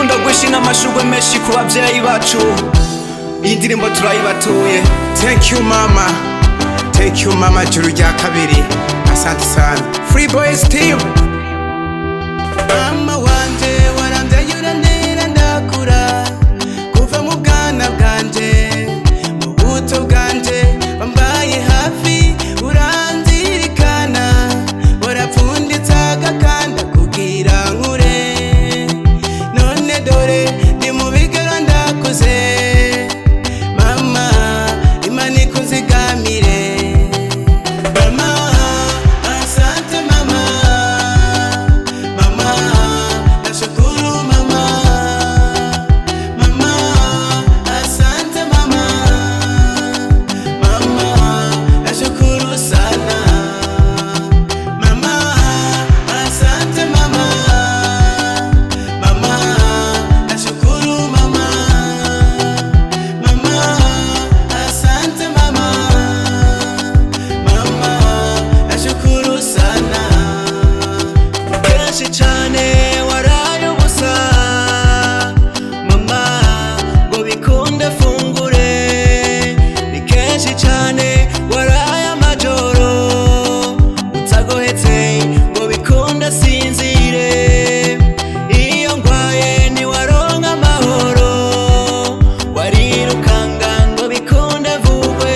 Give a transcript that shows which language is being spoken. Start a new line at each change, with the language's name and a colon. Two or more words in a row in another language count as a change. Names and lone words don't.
Rundi: twinshi n'amashurwe menshi ku bavyeyi bacu. Iyi ndirimbo turayibatuye.
English: Thank you mama, thank you mama
Rundi: juru rya kabiri,
Swahili: asante sana. Free Boys team.
Rundi: Mama wanje warambye uranera ndakura, kuva mu bwana bwanje mu buto bwanje bambaye hafi uranzirikana, warapfunditse agakanda kugira nkure, none dore ndi mu bigero ndakuze. Mama Imana ikuzigamire.
Swahili: Mama asante mama, mama nashukuru mama, mama asante mama, mama nashukuru sana, mama asante mama, mama nashukuru mama, mama asante mama, mama nashukuru sana.
Rundi: Kenshi cane waraye ubusa mama ngo bikunde fungure, ni kenshi cane waraye amajoro utagohetse ngo bikunde sinzire, iyo ngwaye ntiwaronka amahoro, warirukanga ngo bikunde vugwe.